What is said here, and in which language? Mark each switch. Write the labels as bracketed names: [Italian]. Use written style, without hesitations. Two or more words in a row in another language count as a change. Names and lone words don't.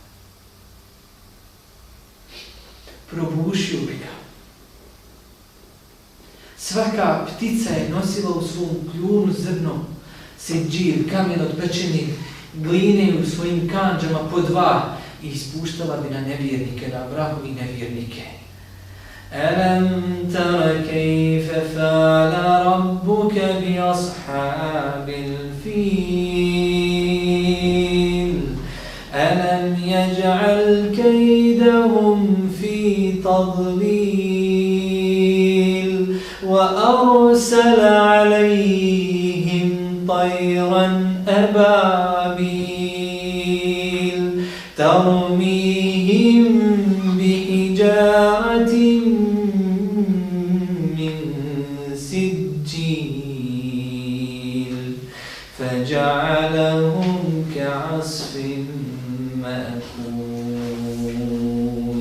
[Bosnian] Probušio bi ga. Svaka ptica je nosila u svom kljunu zrno, sidđil, kamen od pečene gline u svojim kandžama po dva i ispuštala bi na nevjernike, na Abrahu i nevjernike. [Arabic] ألم تر كيف فعل ربك بأصحاب الفيل ألم يجعل كيدهم في تضليل وأرسل عليهم طيرا أبابيل ترميهم بحجارة فجعلهم كعصف مأكول.